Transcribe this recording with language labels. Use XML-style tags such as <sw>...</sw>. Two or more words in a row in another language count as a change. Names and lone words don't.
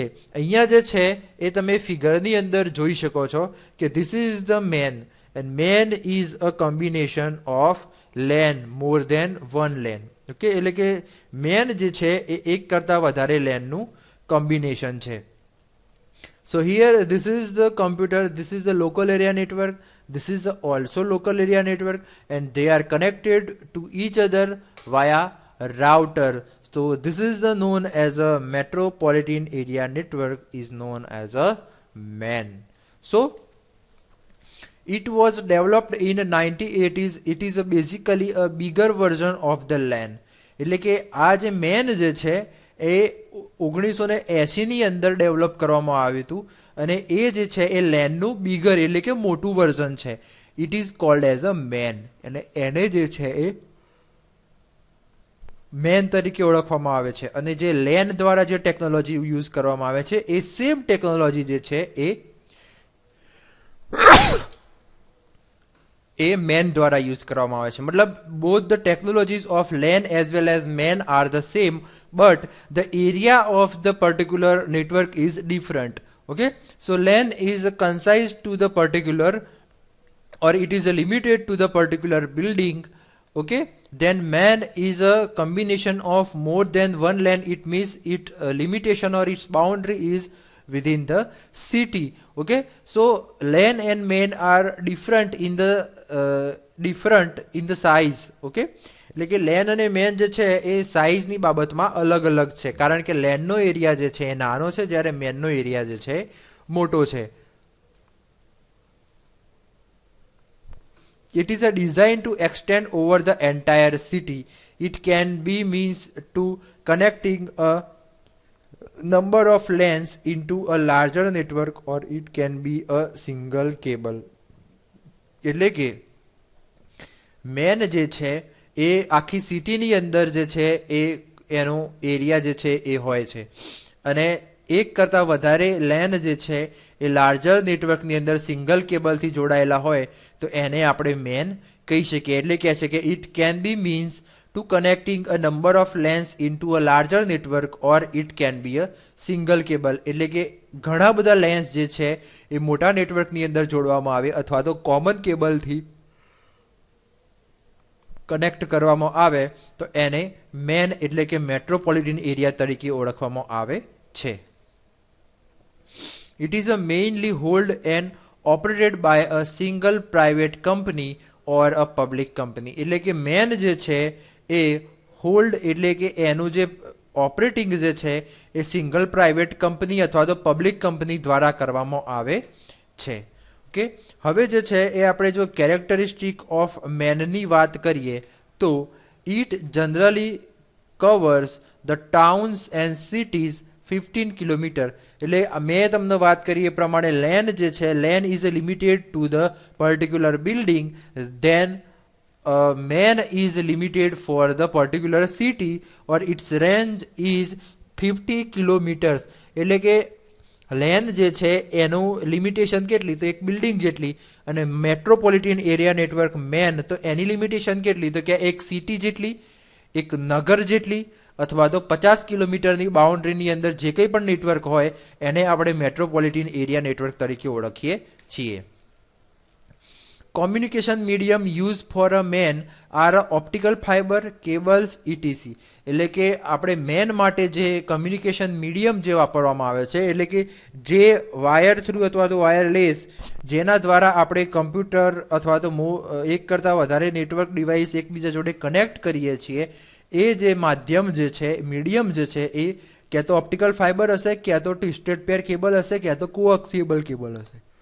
<gu>અહીંયા જે છે એ તમે ફિગરની અંદર જોઈ શકો છો કે</gu> <en>this is the MAN and MAN is a combination of LAN more than one LAN.</en> <gu>ઓકે, એટલે કે મેન જે છે એ એક કરતાં વધારે લેનનું કોમ્બિનેશન છે.</gu> <en>So here this is the computer, this is the local area network, this is the also local area network, and they are connected to each other via router. So this is the known as a metropolitan area network is known as a MAN. So it was developed in 1980s. It is basically a bigger version of the LAN.</en> <gu>એટલે કે આ જે મેન જે છે એ 1980ની અંદર ડેવલપ કરવામાં આવ્યું હતું અને એ જે છે એ લેનનું બિગર એટલે કે મોટું વર્ઝન છે.</gu> <en>it is called as a MAN</en> <gu>અને એને જે છે એ મેન તરીકે ઓળખવામાં આવે છે. અને જે લેન દ્વારા જે</gu> <en>technology use</en> <gu>કરવામાં આવે છે એ</gu> <en>same technology</en> <gu>જે છે એ મેન દ્વારા યુઝ કરવામાં આવે છે.</gu> <en>મતલબ both the technologies of LAN as well as MAN are the same, but the area of the particular network is different. Okay, so LAN is concise to the particular or it is limited to the particular building. Okay, then MAN is a combination of more than one LAN. It means it limitation or its boundary is within the city. Okay, so LAN and MAN are different in the size.</en> <gu>Okay, એટલે કે લેન અને મેન જે છે એ સાઇઝની બાબતમાં અલગ અલગ છે. કારણ કે લેનનો એરિયા જે છે એ નાનો છે જ્યારે મેનનો એરિયા જે છે મોટો છે.</gu> <en>It is a design to extend over the entire city. It can be means to connecting a number of LANs into a larger network or it can be a single cable.</en> <gu>એટલે કે મેન જે છે એ આખી સિટીની અંદર જે છે એ એનો એરિયા જે છે એ હોય છે અને એક કરતાં વધારે લેન જે છે એ</gu> <en>larger networkની</en> <gu>અંદર</gu> <en>single cableથી</en> <gu>જોડાયેલા હોય તો એને આપણે મેન કહી શકીએ. એટલે કહે છે કે</gu> <en>it can be means to connecting a number of lanes into a larger network, or it can be a single cable.</en> <gu>એટલે કે ઘણા બધા લેન્સ જે છે એ મોટા નેટવર્કની અંદર જોડવામાં આવે અથવા તો</gu> <en>common cableથી</en> <gu>કનેક્ટ કરવામાં આવે તો એને મેન એટલે કે</gu> <en>metropolitan area</en> <gu>તરીકે ઓળખવામાં આવે છે.</gu> <en>It is a mainly held and operated by a single private company or a public company.</en> <gu>એટલે કે મેન જે છે એ હોલ્ડ એટલે કે એનું જે ઓપરેટિંગ જે છે એ</gu> <en>single private company</en> <gu>અથવા તો</gu> <en>public company</en> <gu>દ્વારા કરવામાં આવે છે. ઓકે, હવે જે છે એ આપણે જો</gu> <en>characteristic of MANની</en> <gu>વાત કરીએ તો</gu> <en>it generally covers the towns and cities 15 kilometer.</en> <gu>એટલે મેં તમને વાત કરી એ પ્રમાણે લેન જે છે</gu> <en>LAN is limited to the particular building, then man is limited for the particular city or its range is 50 kilometers.</en> <gu>એટલે કે લેન જે છે એનું લિમિટેશન કેટલી તો એક બિલ્ડિંગ જેટલી, અને</gu> <en>metropolitan area network MAN</en> <gu>તો એની લિમિટેશન કેટલી તો કે એક સિટી જેટલી, એક નગર જેટલી, અથવા તો 50</gu> <en>kilometerની boundaryની</en> <gu>અંદર જે કંઈ પણ નેટવર્ક હોય એને આપણે</gu> <en>metropolitan area network</en> <gu>તરીકે ઓળખીએ છીએ.</gu> <en>Communication medium used for a man are optical fiber, cables, etc.</en> <gu>એટલે કે આપણે મેન માટે જે</gu> <en>communication medium</en> <gu>જે વાપરવામાં આવે છે એટલે કે જે</gu> <en>wire through</en> <gu>અથવા તો વાયરલેસ જેના દ્વારા આપણે કમ્પ્યુટર અથવા તો એક કરતાં વધારે</gu> <en>network device</en> <gu>એકબીજા જોડે કનેક્ટ કરીએ છીએ, એ જે માધ્યમ જે છે મીડિયમ જે છે એ ક્યાં તો</gu> <en>optical fiber</en> <gu>હશે, ક્યાં તો</gu> <en>twisted pair cable</en> <gu>હશે, ક્યાં તો</gu> <en>coaxial cable</en> <gu>હશે.</gu>